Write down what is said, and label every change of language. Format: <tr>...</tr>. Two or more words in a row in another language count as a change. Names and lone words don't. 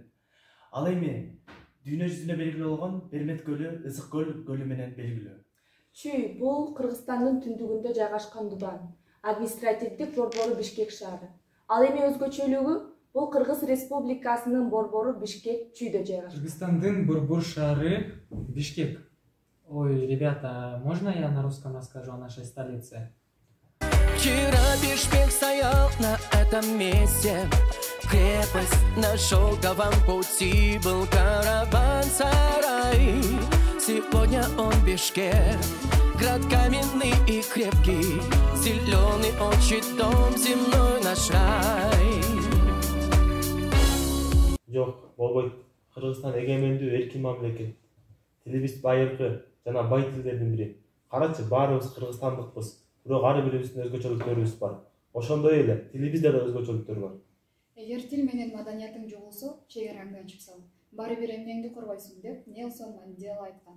<ky>Ал эми дүйнө жүзүнө белгилүү болгон Бермет көлү Ысык көлү менен белгилүү. Чүй бул Кыргызстандын түндүгүндө жайгашкан дубан. Административдик борбору Бишкек шаары. Ал эми өзгөчөлүгү бул Кыргыз Республикасынын борбору Бишкек Чүйдө жайгашкан. Кыргызстандын борбор шаары Бишкек. Ой,</ky> <ru>ребята, можно я на русском расскажу о нашей столице? Вчера Бишкек стоял на этом месте. Крепость на шелковом пути был караван-сарай. Сегодня он Бишкек, град каменный и крепкий, зеленый очи дом, земной наш рай.</ru> <ky>Жок, болбойт. Кыргызстан эгемендүү эркин мамлекет. Тилибиз байыркы жана бай тилдердин бири. Карачы, баарыбыз кыргызстандыкпыз. Бирок ар бирибиздин өзгөчөлүктөрүбүз бар. Ошондой эле тилибизде да өзгөчөлүктөр бар. Эгер тил менен маданиятың жоголсо, чегераңдан чыксаң, баары бир эмнеңди коргойсуң деп Нелсон Мандела айткан.</ky>